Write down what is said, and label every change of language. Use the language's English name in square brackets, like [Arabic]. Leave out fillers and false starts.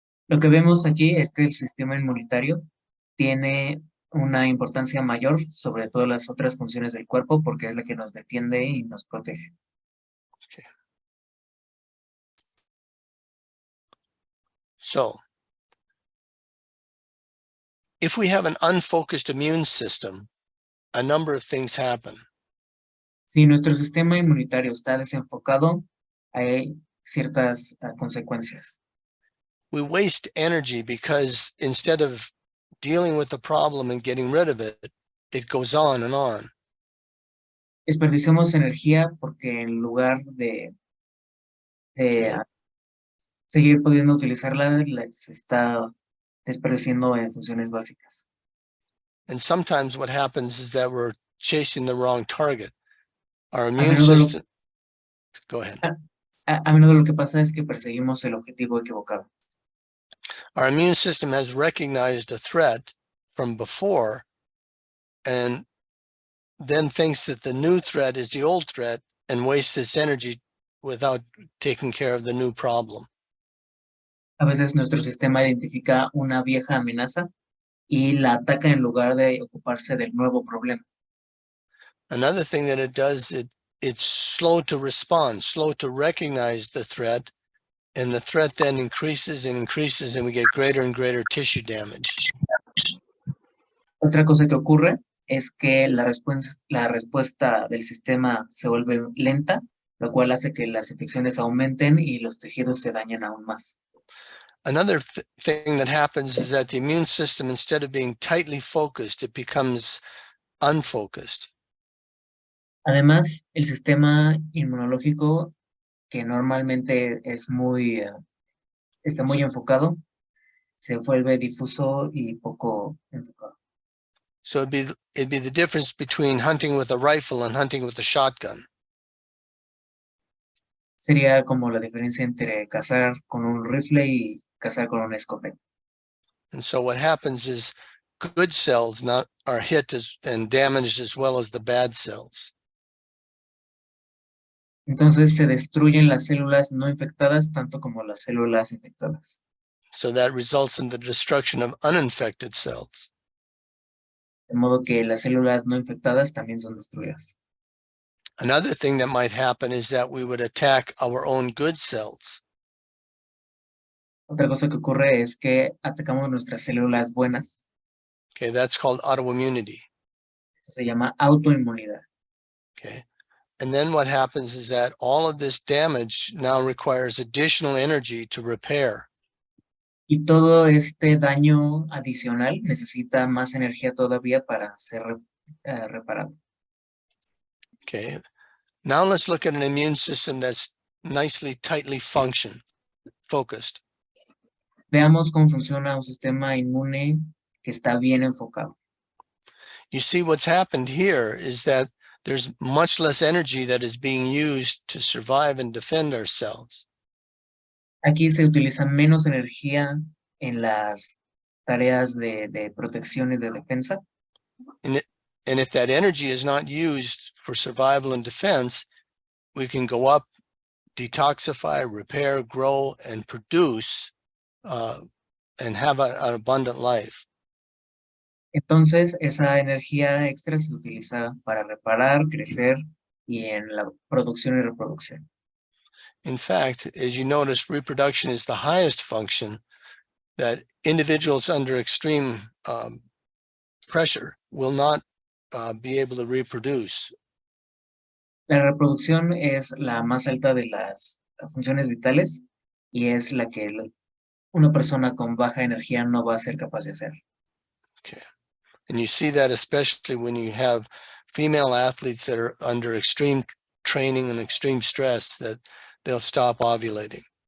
[Spanish] Lo que vemos aquí es que el sistema inmunitario tiene una importancia mayor sobre todas las otras funciones del cuerpo porque es la que nos defiende y nos protege. [English] Okay. So, if we have an unfocused immune system, a number of things happen. [Spanish] Si nuestro sistema inmunitario está desenfocado, hay ciertas consecuencias. [English] We waste energy because instead of dealing with the problem and getting rid of it, it goes on and on. [Spanish] Desperdiciamos energía porque en lugar de [English] Okay. [Spanish] seguir pudiendo utilizarla, se está desperdiciando en funciones básicas. [English] And sometimes what happens is that we're chasing the wrong target. Our [Spanish] A [English] immune [Spanish] menudo, [English] system, go ahead. [Spanish] a menudo lo que pasa es que perseguimos el objetivo equivocado. [English] Our immune system has recognized a threat from before and then thinks that the new threat is the old threat and wastes its energy without taking care of the new problem. [Spanish] A veces nuestro sistema identifica una vieja amenaza y la ataca en lugar de ocuparse del nuevo problema. [English] Another thing that it does, it's slow to respond, slow to recognize the threat, and the threat then increases and increases, and we get greater and greater tissue damage. [Spanish] Otra cosa que ocurre es que la respuesta del sistema se vuelve lenta, lo cual hace que las infecciones aumenten y los tejidos se dañen aún más. [English] Another thing that happens is that the immune system, instead of being tightly focused, it becomes unfocused. [Spanish] Además, el sistema inmunológico, que normalmente es está muy enfocado, se vuelve difuso y poco enfocado. [English] So it'd be the difference between hunting with a rifle and hunting with a shotgun. [Spanish] Sería como la diferencia entre cazar con un rifle y cazar con una escopeta. [English] And so what happens is good cells are hit and damaged as well as the bad cells. [Spanish] Entonces se destruyen las células no infectadas tanto como las células infectadas. [English] So that results in the destruction of uninfected cells. [Spanish] De modo que las células no infectadas también son destruidas. [English] Another thing that might happen is that we would attack our own good cells. [Spanish] Otra cosa que ocurre es que atacamos nuestras células buenas. [English] Okay, that's called autoimmunity. [Spanish] Eso se llama autoinmunidad. [English] Okay. And then what happens is that all of this damage now requires additional energy to repair. [Spanish] Y todo este daño adicional necesita más energía todavía para ser reparado. [English] Okay. Now let's look at an immune system that's nicely, tightly focused. [Spanish] Veamos cómo funciona un sistema inmune que está bien enfocado. [English] You see what's happened here is that there's much less energy that is being used to survive and defend ourselves. [Spanish] Aquí se utiliza menos energía en las tareas de protección y de defensa. [English] And if that energy is not used for survival and defense, we can go up, detoxify, repair, grow, and produce, and have an abundant life. [Spanish] Entonces, esa energía extra se utiliza para reparar, crecer y en la producción y reproducción. [English] In fact, as you notice, reproduction is the highest function that individuals under extreme pressure will not be able to reproduce. [Spanish] La reproducción es la más alta de las funciones vitales y es la que una persona con baja energía no va a ser capaz de hacer. [English] Okay. And you see that especially when you have female athletes that are under extreme training and extreme stress, that they'll stop ovulating.